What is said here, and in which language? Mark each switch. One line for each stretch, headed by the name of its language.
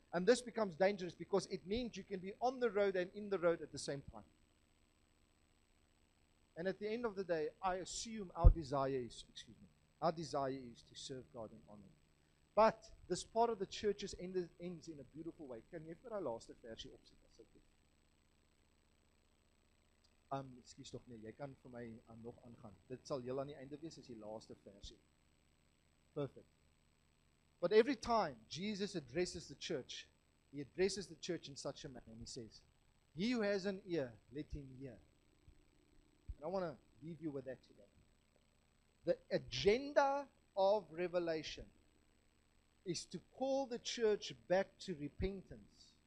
English: And this becomes dangerous because it means you can be on the road and in the road at the same time. And at the end of the day, I assume our desire is to serve God and honor Him. But this part of the churches ends in a beautiful way.
Afrikaans: Kan jy vir daai laaste versie opsit asseblief? Ekskuus tog nee, jy kan vir my nog aangaan. Dit sal heel aan die einde wees as die laaste versie.
English: Perfect. But every time Jesus addresses the church, He addresses the church in such a manner, and He says, "He who has an ear, let him hear." And I want to leave you with that today. The agenda of Revelation is to call the church back to repentance.